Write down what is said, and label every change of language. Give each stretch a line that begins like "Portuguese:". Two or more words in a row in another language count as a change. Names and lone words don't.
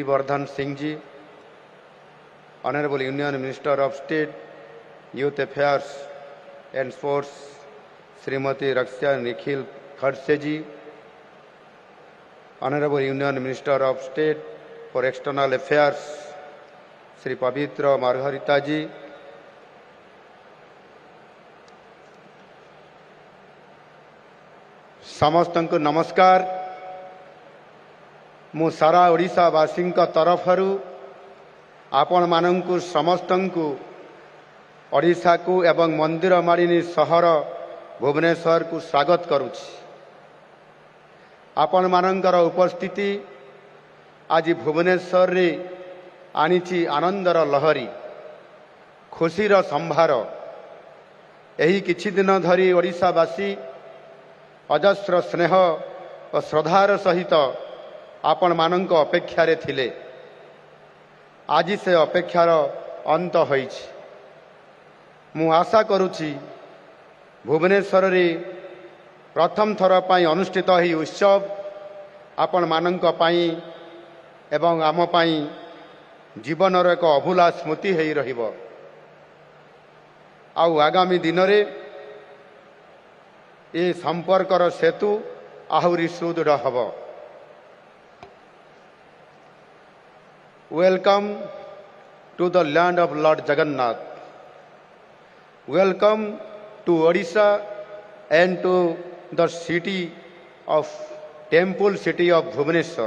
English: Vardhan Singh ji, Honorable Union Minister of State, Youth Affairs and Sports, Srimati Raksha Nikhil Khadse ji, Honorable Union Minister of State for External Affairs, Sri Pavitra Margarita ji,
Odia: ସମସ୍ତଙ୍କୁ ନମସ୍କାର। ମୁଁ ସାରା ଓଡ଼ିଶାବାସୀ ତରଫରୁ ଆପଣ ମାନଙ୍କୁ ସମସ୍ତଙ୍କୁ ଓଡ଼ିଶା କୁ ଏବଂ ମନ୍ଦିର ମାଳିନୀ ସହର ଭୁବନେଶ୍ୱର କୁ ସ୍ୱାଗତ କରୁଛି। ଆପଣ ମାନଙ୍କର ଉପସ୍ଥିତି ଆଜି ଭୁବନେଶ୍ୱର ରେ ଆଣିଛି ଆନନ୍ଦର ଲହରୀ, ଖୁସିର ସମ୍ଭାର। ଏହି କିଛି ଦିନ ଧରି ଓଡ଼ିଶାବାସୀ ଅଜସ୍ର ସ୍ନେହ ଓ ଶ୍ରଦ୍ଧାର ସହିତ ଆପଣମାନଙ୍କ ଅପେକ୍ଷାରେ ଥିଲେ। ଆଜି ସେ ଅପେକ୍ଷାର ଅନ୍ତ ହୋଇଛି। ମୁଁ ଆଶା କରୁଛି ଭୁବନେଶ୍ୱରରେ ପ୍ରଥମ ଥର ପାଇଁ ଅନୁଷ୍ଠିତ ଏହି ଉତ୍ସବ ଆପଣମାନଙ୍କ ପାଇଁ ଏବଂ ଆମ ପାଇଁ ଜୀବନର ଏକ ଅଭୁଲା ସ୍ମୃତି ହୋଇ ରହିବ। ଆଉ ଆଗାମୀ ଦିନରେ ଏ ସମ୍ପର୍କର ସେତୁ ଆହୁରି ସୁଦୃଢ଼ ହେବ।
English: Welcome to the land of Lord Jagannath. Welcome to Odisha and to the city of temple city of Bhubaneswar.